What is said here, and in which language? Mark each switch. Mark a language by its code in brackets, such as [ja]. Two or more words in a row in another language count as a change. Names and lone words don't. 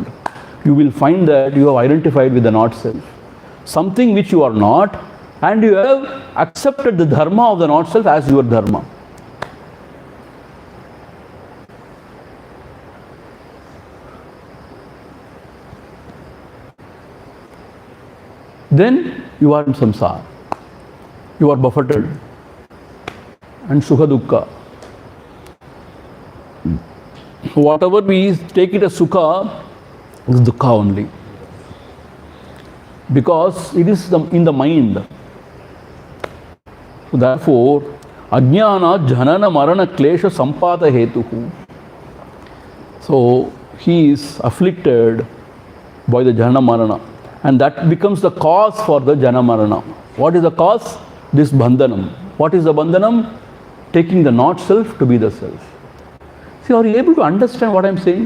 [en] You will find that you have identified with the not self. Something which you are not, and you have accepted the dharma of the not self as your dharma. Then you are in samsara. You are buffeted. And [sa] sukha dukkha. [en] Whatever we take it as sukha, is dukkha only. Because it is in the mind. So therefore, [sa] ajnana janana marana klesha sampata hetuhu. [en] So he is afflicted by the [sa] jana marana. [en] And that becomes the cause for the [sa] jana marana. [en] What is the cause? This bandhanam. What is the bandhanam? Taking the not self to be the self. See, are you able to understand what I am saying?